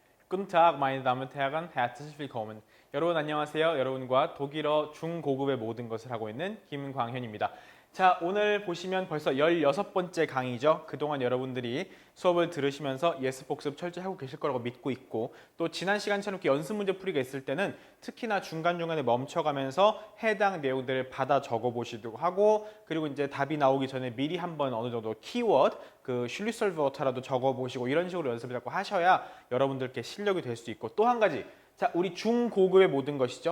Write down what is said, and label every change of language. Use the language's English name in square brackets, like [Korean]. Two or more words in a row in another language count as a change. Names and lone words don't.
[German] Guten Tag, meine Damen und Herren, herzlich willkommen. [Korean] 여러분 안녕하세요. 여러분과 독일어 중고급의 모든 것을 하고 있는 김광현입니다. 자, 오늘 보시면 벌써 16번째 강의죠. 그동안 여러분들이 수업을 들으시면서 예습 복습 철저히 하고 계실 거라고 믿고 있고, 또 지난 시간처럼 이렇게 연습 문제 풀이가 있을 때는 특히나 중간중간에 멈춰가면서 해당 내용들을 받아 적어 보시기도 하고, 그리고 이제 답이 나오기 전에 미리 한번 어느 정도 키워드, 그 슐리설버터라도 적어 보시고 이런 식으로 연습을 자꾸 하셔야 여러분들께 실력이 될 수 있고, 또 한 가지, 자, 우리 중고급의 모든 것이죠.